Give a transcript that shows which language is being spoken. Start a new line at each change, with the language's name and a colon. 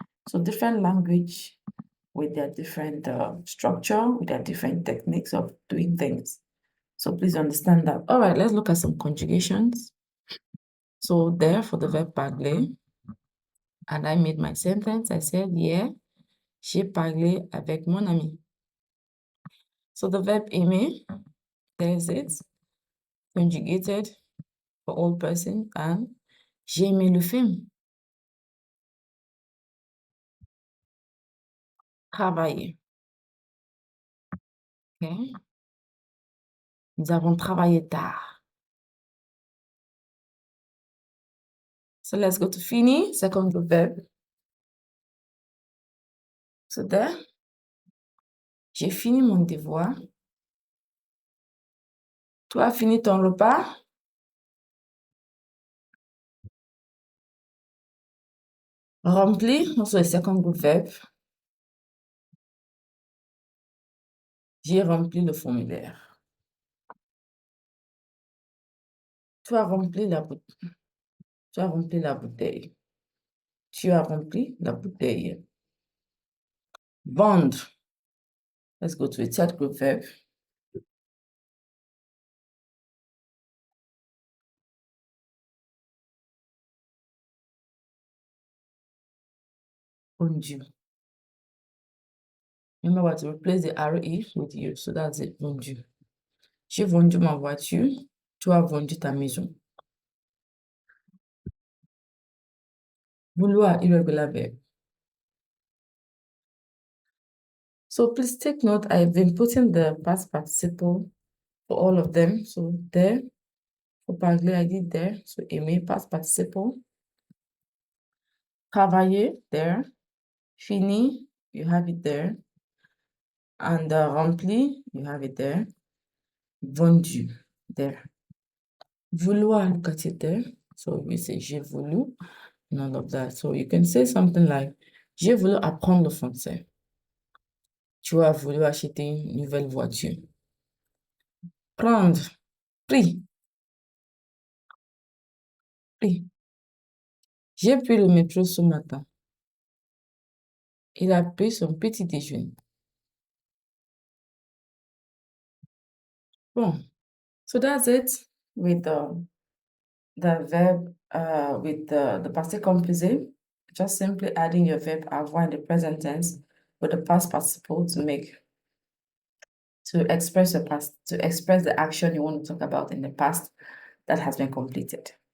English: So different language with their different structure, with their different techniques of doing things. So please understand that. All right, let's look at some conjugations. So there for the verb parler, and I made my sentence. I said, yeah,
French: j'ai parlé avec mon ami.
English: So the verb aimer, there's it, conjugated for all person, and
French: j'ai aimé le film. Travailler.
English: Okay.
French: Nous avons travaillé tard.
English: So let's go to fini, second group verb. So there,
French: j'ai fini mon devoir. Tu as fini ton repas?
English: Rempli, also a second group verb.
French: J'ai rempli le formulaire. Tu as rempli la bouteille. Tu as rempli la bouteille. Tu as rempli la bouteille. Vendre.
English: Let's go to a third group verb.
French: Vendu.
English: Remember what to replace the RE with you. So that's it,
French: vendu. J'ai vendu ma voiture. Tu as vendu ta maison.
English: Vouloir, irregular verb. So please take note, I've been putting the past participle for all of them. So there, for parler, I did there. So aimer, past participle. Travailler, there. Fini, you have it there. And rempli, you have it there. Vendu, there. Vouloir, look at it there. So we say
French: j'ai voulu,
English: and all of that. So you can say something like,
French: j'ai voulu apprendre le français. Tu as voulu acheter une nouvelle voiture. Prendre, pris. Pris. J'ai pris le métro ce matin. Il a pris son petit déjeuner.
English: Bon, so that's it with the verb, with the passé composé. Just simply adding your verb avoir in the present tense with the past participle to express the action you want to talk about in the past that has been completed.